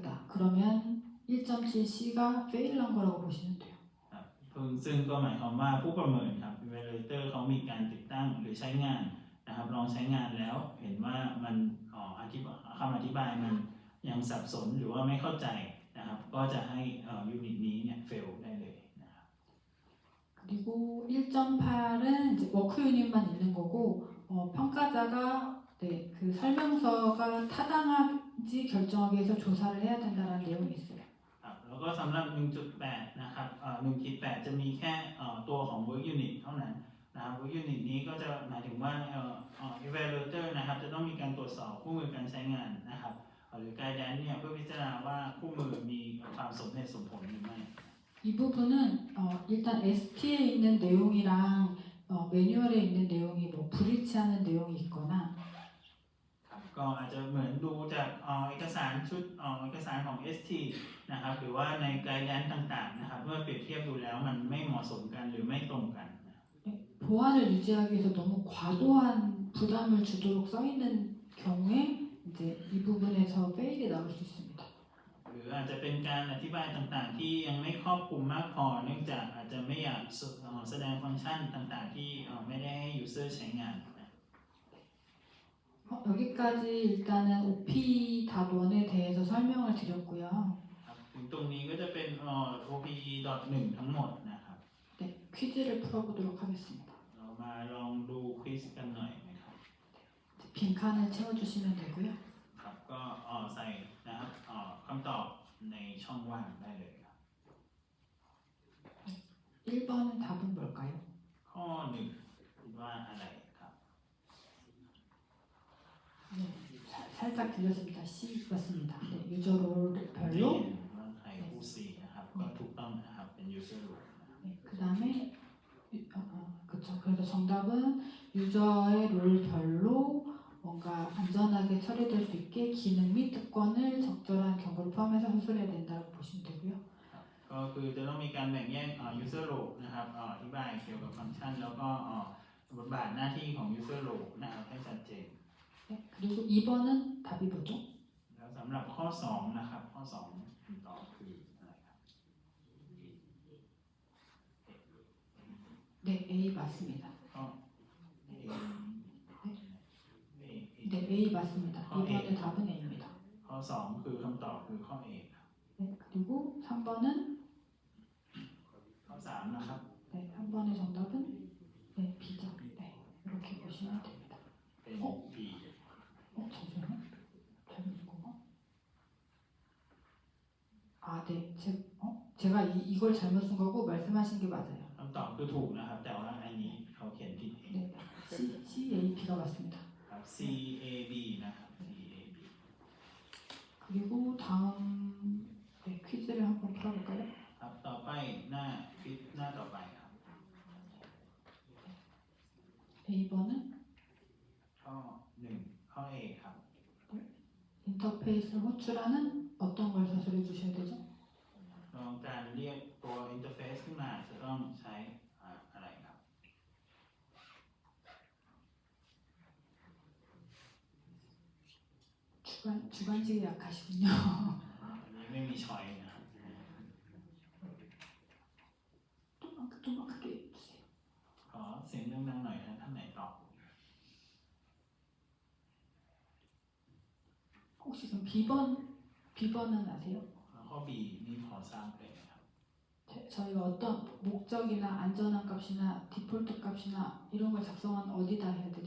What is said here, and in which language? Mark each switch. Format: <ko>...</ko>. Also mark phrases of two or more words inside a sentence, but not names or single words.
<ko>그러면 1.7C가 페일한 거라고 보시면 돼요.</ko> <th>ครับซึ่งก็หมายความว่าผู้ประเมินครับ evaluator เขามีการติดตั้งหรือใช้งานนะครับลองใช้งานแล้วเห็นว่ามันคำอธิบายมันยังสับสนหรือว่าไม่เข้าใจนะครับก็จะให้ยูนิตนี้เนี่ย fail ได้เลยนะครับ</th> <ko>그리고 1.8은 이제 워크 유닛만 있는 거고 평가자가 네, 그 설명서가 타당한지 결정하기 위해서 조사를 해야 된다는 내용이 있어요.</ko> <th>ครับแล้วก็สำหรับ 1.8 นะครับ1.8 จะมีแค่ตัวของ</th> <en>work unit</en> <th>เท่านั้นนะครับ</th> <en>work unit</en> <th>นี้ก็จะหมายถึงว่าevaluator นะครับจะต้องมีการตรวจสอบคู่มือการใช้งานนะครับหรือ guidance เนี่ยเพื่อพิจารณาว่าคู่มือมีความสมเหตุสมผลหรือไม่</th> <ko>이 부분은 일단 ST에 있는 내용이랑 매뉴얼에 있는 내용이 뭐 불일치하는 내용이 있거나</ko> <th>ครับก็อาจจะเหมือนดูจากเอกสารชุดเอกสารของ ST นะครับหรือว่าใน guidance ต่างๆนะครับเมื่อเปรียบเทียบดูแล้วมันไม่เหมาะสมกันหรือไม่ตรงกัน</th> <ko>보안을 유지하기 위해서 너무 과도한 부담을 주도록 써 있는 경우에 이제 이 부분에서 페일이 나올 수 있습니다.</ko> <th>หรืออาจจะเป็นการอธิบายต่างๆที่ยังไม่ครอบคลุมมากพอเนื่องจากอาจจะไม่อยากแสดงฟังก์ชันต่างๆที่ไม่ได้ให้ user ใช้งาน</th> <ko>여기까지 일단은 OP 답원에 대해서 설명을 드렸고요.</ko> <th>ครับถึงตรงนี้ก็จะเป็น OPE.1 ทั้งหมดนะครับ</th> <ko>네, 퀴즈를 풀어보도록 하겠습니다.</ko> <th>เรามาลองดูควิสกันหน่อยนะครับ</th> <ko>빈칸을 채워주시면 되고요.</ko> <th>ครับก็ใส่นะครับคำตอบในช่องว่างได้เลยครับ</th> <ko>1번은 답은 뭘까요?</ko> <th>ข้อหนึ่งคิดว่าอะไรครับ</th> <ko>네, 살짝 들렸습니다. C 맞습니다. 네,</ko> <en>user role</en> <th>ที่</th> <ko>별로.</ko> <th>เห็นว่าใครผู้ซีนะครับก็ถูกต้องนะครับเป็น</th> <en>user role</en> <th>นะครับ</th> <ko>네, 그 다음에 그렇죠. 그래서 정답은 유저의 롤별로 뭔가 안전하게 처리될 수 있게 기능 및 특권을 적절한 경고를 포함해서 수술해야 된다고 보시면 되고요.</ko> <th>ก็คือจะต้องมีการแบ่งแยก</th> <en>user role</en> <th>นะครับอธิบายเกี่ยวกับฟังก์ชันแล้วก็บทบาทหน้าที่ของ</th> <en>user role</en> <th>นะครับให้ชัดเจน</th> <ko>네, 그리고 2번은 답이 뭐죠?</ko> <th>แล้วสำหรับข้อ2นะครับข้อ2คำตอบคืออะไรครับ</th> <ko>네, A 맞습니다.</ko> <th>ข้อ</th> <ko>네, A 맞습니다. 2번의 답은 A입니다.</ko> <th>ข้อ2คือคำตอบคือข้อ A ครับ</th> <ko>네, 그리고 3번은</ko> <th>ข้อ3นะครับ</th> <ko>네, 3번의 정답은 네, B죠. 네, 이렇게 보시면 됩니다.</ko> <th>เป็น B</th> <ko>잠시만요. 잘못 읽은 거? 아, 네, 제가 이걸 잘못 쓴 거고 말씀하신 게 맞아요.</ko> <th>คำตอบคือถูกนะครับแต่ว่าอันนี้เขาเขียนผิดเอง</th> <ko>네, CAP가 맞습니다.</ko> <th>ครับ C A B นะครับ C A B</th> <ko>그리고 다음 네, 퀴즈를 한번 풀어볼까요?</ko> <th>ครับต่อไปหน้าคิดหน้าต่อไปครับ</th> <ko>A번은</ko> <th>ข้อ1ข้อ A ครับ</th> <ko>인터페이스를 호출하는 어떤 걸 서술해 주셔야 되죠?</ko> <th>ลองการเรียกตัว interface ขึ้นมาจะต้องใช้อะไรครับ</th> <ko>주관식이 약하시군요.</ko> <th>อันนี้ไม่มีช้อยนะครับ</th> <ko>좀만 크게 해주세요.</ko> <th>ขอเสียงดังๆหน่อยนะท่านไหนตอบ</th> <ko>혹시 그럼 B번은 아세요?</ko> <th>ข้อ B นี่พอทราบเลยนะครับ</th> <ko>저희가 어떤 목적이나 안전한 값이나 디폴트 값이나 이런 걸 작성하면 어디다 해야 되죠?</ko>